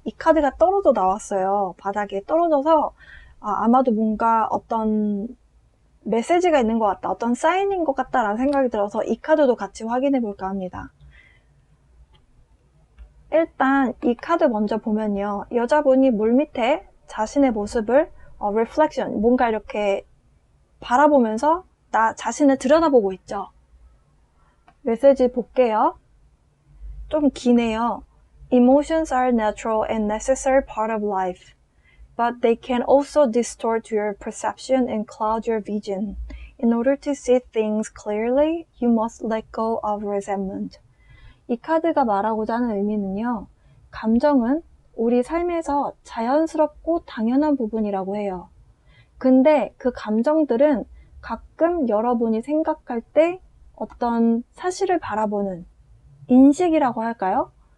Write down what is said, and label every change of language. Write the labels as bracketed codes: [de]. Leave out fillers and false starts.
[ko] 이 카드가 떨어져 나왔어요. 바닥에 떨어져서 아마도 뭔가 어떤 메시지가 있는 것 같다, 어떤 사인인 것 같다라는 생각이 들어서 이 카드도 같이 확인해 볼까 합니다. 일단 이 카드 먼저 보면요. 여자분이 물 밑에 자신의 모습을 reflection, 뭔가 이렇게 바라보면서 나 자신을 들여다보고 있죠. 메시지 볼게요. 좀 기네요. [en] Emotions are natural and necessary part of life, but they can also distort your perception and cloud your vision. In order to see things clearly, you must let go of resentment. [ko] 이 카드가 말하고자 하는 의미는요. 감정은 우리 삶에서 자연스럽고 당연한 부분이라고 해요. 근데 그 감정들은 가끔 여러분이 생각할 때 어떤 사실을 바라보는 인식이라고 할까요?